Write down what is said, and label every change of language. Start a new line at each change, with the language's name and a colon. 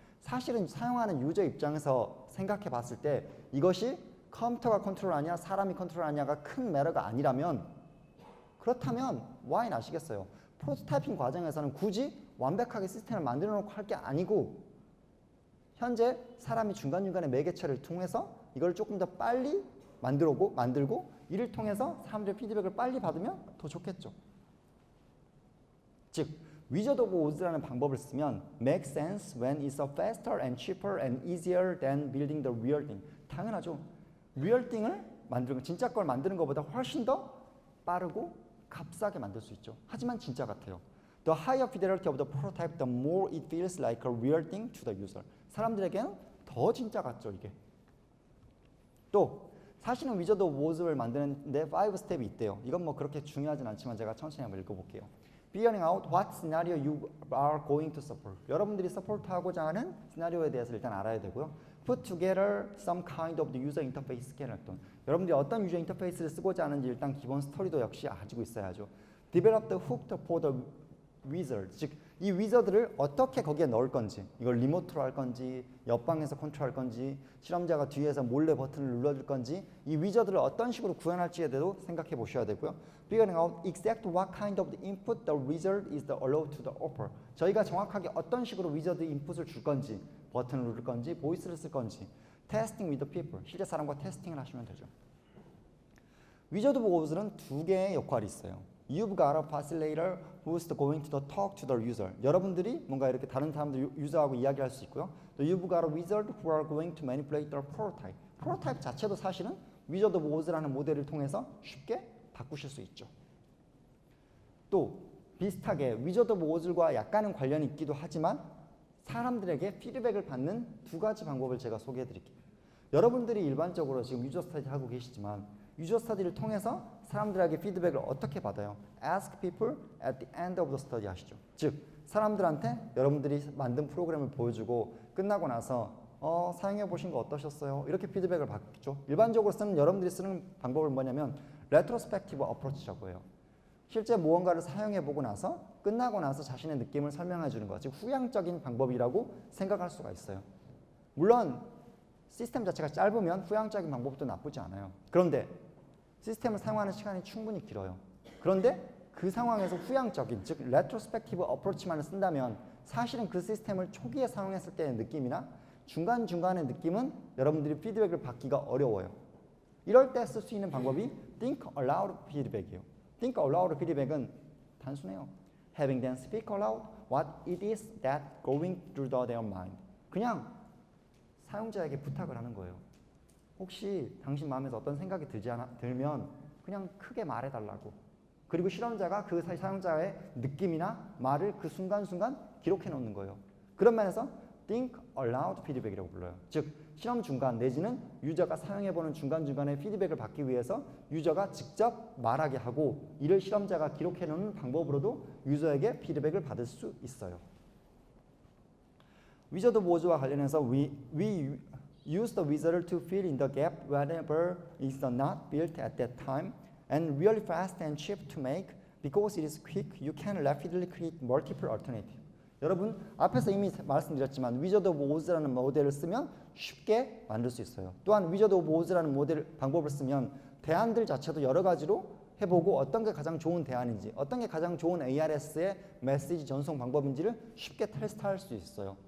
Korean: 사실은 사용하는 유저 입장에서 생각해 봤을 때 이것이 컴퓨터가 컨트롤하냐 사람이 컨트롤하냐가 큰 매너가 아니라면 그렇다면 why 아시겠어요? 프로토타이핑 과정에서는 굳이 완벽하게 시스템을 만들어 놓고 할 게 아니고 현재 사람이 중간중간에 매개체를 통해서 이걸 조금 더 빨리 만들고 이를 통해서 사람들의 피드백을 빨리 받으면 더 좋겠죠. 즉 위저드 오브 오즈라는 방법을 쓰면
English: make sense when it's faster and cheaper and easier than building the real thing.
Korean: 당연하죠. 리얼 띵을 만드는 거, 진짜 걸 만드는 것보다 훨씬 더 빠르고 값싸게 만들 수 있죠. 하지만 진짜 같아요.
English: The higher fidelity of the prototype, the more it feels like a real thing to the user.
Korean: 사람들에게는 더 진짜 같죠, 이게. 또 사실은 위저드 오브 오즈를 만드는데 5스텝이 있대요. 이건 뭐 그렇게 중요하진 않지만 제가 천천히 한번 읽어볼게요.
English: Figuring out what scenario you are going to support.
Korean: 여러분들이 서포트하고자 하는 시나리오에 대해서 일단 알아야 되고요.
English: Put together some kind of the user interface skeleton.
Korean: 여러분들이 어떤 유저 인터페이스를 쓰고자 하는지 일단 기본 스토리도 역시 가지고 있어야죠.
English: Develop the hook for the wizard.
Korean: 즉, 이 위저드를 어떻게 거기에 넣을 건지, 이걸 리모트로 할 건지, 옆방에서 컨트롤할 건지, 실험자가 뒤에서 몰래 버튼을 눌러줄 건지, 이 위저드를 어떤 식으로 구현할지에 대해서도 생각해 보셔야 되고요.
English: Figuring out exact what kind of the input the wizard is allowed to the offer.
Korean: 저희가 정확하게 어떤 식으로 위저드 인풋을 줄 건지, 버튼을 누를 건지, 보이스를 쓸 건지,
English: testing with the people.
Korean: 실제 사람과 테스팅을 하시면 되죠. 위저드 오브 오즈는 두 개의 역할이 있어요.
English: You've got a facilitator who's going to talk to the user.
Korean: 여러분들이 뭔가 이렇게 다른 사람들 유저하고 이야기할 수 있고요.
English: 또 You've got a wizard who are going to manipulate the prototype.
Korean: 프로타입 자체도 사실은 위저드 오브 오즈라는 모델을 통해서 쉽게 바꾸실 수 있죠. 또 비슷하게 위저드 오브 오즈과 약간은 관련이 있기도 하지만 사람들에게 피드백을 받는 두 가지 방법을 제가 소개해 드릴게요. 여러분들이 일반적으로 지금 유저 스터디 하고 계시지만 유저 스터디를 통해서 사람들에게 피드백을 어떻게 받아요?
English: Ask people at the end of the study
Korean: 하시죠. 즉, 사람들한테 여러분들이 만든 프로그램을 보여주고 끝나고 나서 사용해 보신 거 어떠셨어요? 이렇게 피드백을 받죠. 일반적으로 쓰는 여러분들이 쓰는 방법은 뭐냐면 레트로스펙티브 어프로치라고 해요. 실제 무언가를 사용해 보고 나서 끝나고 나서 자신의 느낌을 설명해 주는 것, 즉 후향적인 방법이라고 생각할 수가 있어요. 물론 시스템 자체가 짧으면 후향적인 방법도 나쁘지 않아요. 그런데 시스템을 사용하는 시간이 충분히 길어요. 그런데 그 상황에서 후향적인, 즉 레트로스펙티브 어프로치만을 쓴다면 사실은 그 시스템을 초기에 사용했을 때의 느낌이나 중간중간의 느낌은 여러분들이 피드백을 받기가 어려워요. 이럴 때 쓸 수 있는 방법이 Think Aloud 피드백이에요. Think Aloud 피드백은 단순해요.
English: Having them speak aloud what it is that going through their mind.
Korean: 그냥 사용자에게 부탁을 하는 거예요. 혹시 당신 마음에서 어떤 생각이 들면 그냥 크게 말해달라고. 그리고 실험자가 그 사용자의 느낌이나 말을 그 순간순간 기록해 놓는 거예요. 그런 면에서 Think Aloud 피드백이라고 불러요. 즉, 실험 중간 내지는 유저가 사용해보는 중간중간에 피드백을 받기 위해서 유저가 직접 말하게 하고 이를 실험자가 기록해 놓는 방법으로도 유저에게 피드백을 받을 수 있어요. 위저드 오브와 관련해서
English: we use the wizard to fill in the gap whenever it's not built at that time and really fast and cheap to make. Because it is quick, you can rapidly create multiple alternatives.
Korean: 여러분 앞에서 이미 말씀드렸지만 위저드 오브 오즈라는 모델을 쓰면 쉽게 만들 수 있어요. 또한 위저드 오브 오즈라는 방법을 쓰면 대안들 자체도 여러 가지로 해보고 어떤 게 가장 좋은 대안인지, 어떤 게 가장 좋은 ARS의 메시지 전송 방법인지를 쉽게 테스트할 수 있어요.